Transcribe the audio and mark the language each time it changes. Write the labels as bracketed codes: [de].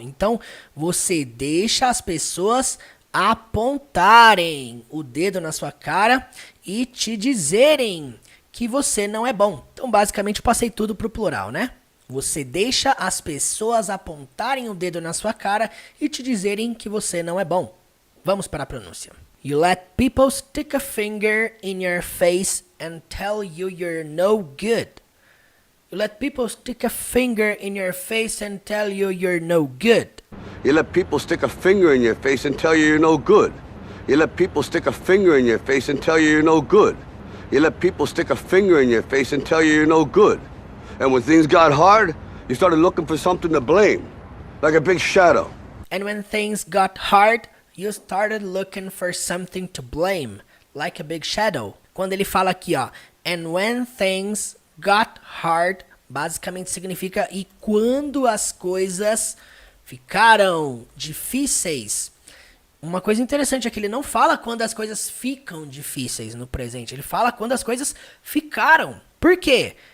[pt] Então, você deixa as pessoas apontarem o dedo na sua cara e te dizerem que você não é bom. Então, basicamente, eu passei tudo pro plural, né? Você deixa as pessoas apontarem o dedo na sua cara e te dizerem que você não é bom. Vamos para a pronúncia. [en] You let people stick a finger in your face and tell you you're no good. You let people stick a finger in your face and tell you you're no good. You let people stick a finger in your face and tell you you're no good. You let people stick a finger in your face and tell you you're no good. You let people stick a finger in your face and tell you you're no good. And when things got hard, you started looking for something to blame, like a big shadow. And when things got hard, you started looking for something to blame, like a big shadow. [pt] Quando ele fala aqui, ó, [en] and when things got hard, [pt] basicamente significa e quando as coisas ficaram difíceis. Uma coisa interessante é que ele não fala quando as coisas ficam difíceis no presente, ele fala quando as coisas ficaram. Por quê?